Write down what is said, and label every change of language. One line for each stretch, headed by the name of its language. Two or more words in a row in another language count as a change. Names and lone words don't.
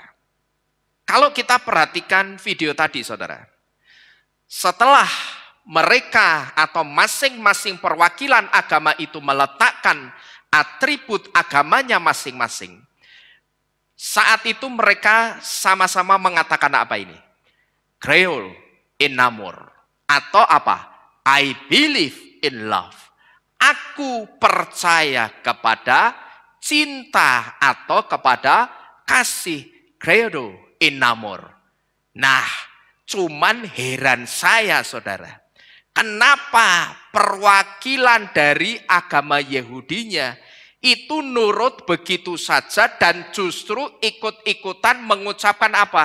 Indonesian: Kalau kita perhatikan video tadi saudara. Setelah mereka atau masing-masing perwakilan agama itu meletakkan atribut agamanya masing-masing. Saat itu mereka sama-sama mengatakan apa ini?
Latin: Creo in amor.
Indonesian: Atau apa?
English: I believe in love.
Indonesian: Aku percaya kepada cinta atau kepada kasih.
Latin: Credo in amor.
Indonesian: Nah, cuman heran saya saudara. Kenapa perwakilan dari agama Yahudinya itu nurut begitu saja dan justru ikut-ikutan mengucapkan apa?